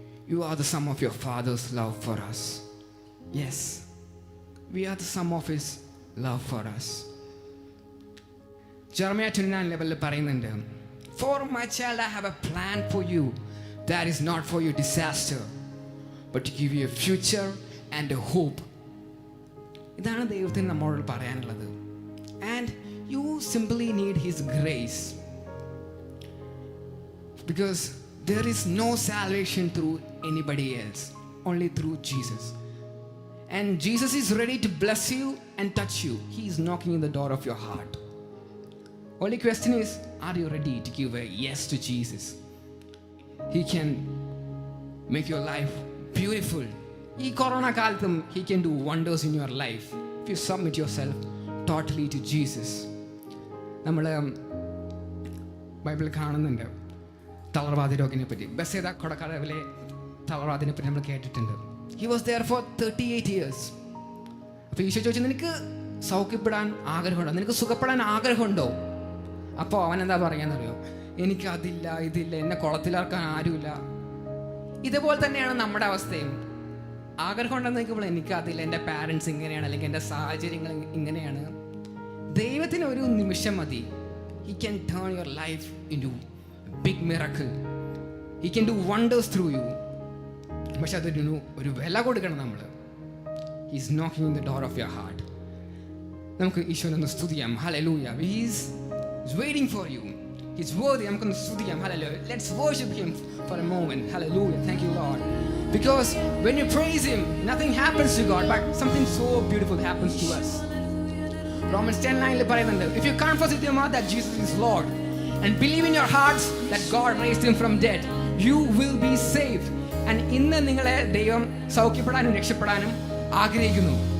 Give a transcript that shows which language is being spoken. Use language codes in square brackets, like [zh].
[en] You are the sum of your Father's love for us. Yes, we are the sum of His love for us. Jeremiah 29 [ml] ലെവലിൽ പറയുന്നുണ്ട്, [en] For my child, I have a plan for you that is not for your disaster, but to give you a future and a hope. [ml] ഇതാണ് ദൈവത്തിന് നമ്മളോട് പറയാനുള്ളത്. [en] And you simply need His grace. Because there is no salvation through anybody else, only through Jesus. And Jesus is ready to bless you and touch you. He is knocking in the door of your heart. Only question is, are you ready to give a yes to Jesus? He can make your life beautiful. [ml] ഈ corona കാലത്തും [en] He can do wonders in your life if you submit yourself totally to Jesus. [ml] നമ്മൾ ബൈബിളിൽ കാണുന്നുണ്ട് തളർവാദ രോഗിനെ പറ്റി. ബെസേദ കൊടക്കടവിലെ തളർവാദിനെ പറ്റി നമ്മൾ കേട്ടിട്ടുണ്ട്. [en] He was there for 38 years. [ml] അപ്പോൾ ഈശോ ചോദിച്ചു, നിനക്ക് സൗഖ്യപ്പെടാൻ ആഗ്രഹമുണ്ടോ, നിനക്ക് സുഖപ്പെടാൻ ആഗ്രഹമുണ്ടോ? അപ്പോൾ അവൻ എന്താ പറയാന്നറിയോ, എനിക്ക് അതില്ല ഇതില്ല, എന്നെ കുളത്തിലിറക്കാൻ ആരുമില്ല. ഇതുപോലെ തന്നെയാണ് നമ്മുടെ അവസ്ഥയും. ആഗ്രഹം ഉണ്ടെന്ന് നിൽക്കുമ്പോൾ എനിക്കതില്ല, എൻ്റെ പാരൻസ് ഇങ്ങനെയാണ്, അല്ലെങ്കിൽ എൻ്റെ സാഹചര്യങ്ങൾ ഇങ്ങനെയാണ്. ദൈവത്തിന് ഒരു നിമിഷം മതി. [en] He can turn your life into big miracle. He can do wonders through you. [ml] പക്ഷെ അതിന് ഒരു വില കൊടുക്കണം നമ്മൾ. [en] He's knocking on the door of your heart. [ml] നമുക്ക് ഈശോനെ സ്തുതിക്കാം. [en] Hallelujah. He's waiting for you. He's worthy. [ml] നമുക്കൊന്ന് സ്തുതിക്കാം. [en] Hallelujah. Let's worship Him for a moment. Hallelujah. Thank you, Lord. Because when you praise Him, nothing happens to God, but something so beautiful happens to us. Romans 10:9 [ml] പറയുന്നുണ്ട്, [en] if you confess with your mouth that Jesus is Lord and believe in your hearts that God raised Him from dead, you will be saved. [ml] And ഇന്ന് നിങ്ങളെ ദൈവം സൗഖ്യപ്പെടാനും രക്ഷപ്പെടാനും ആഗ്രഹിക്കുന്നു.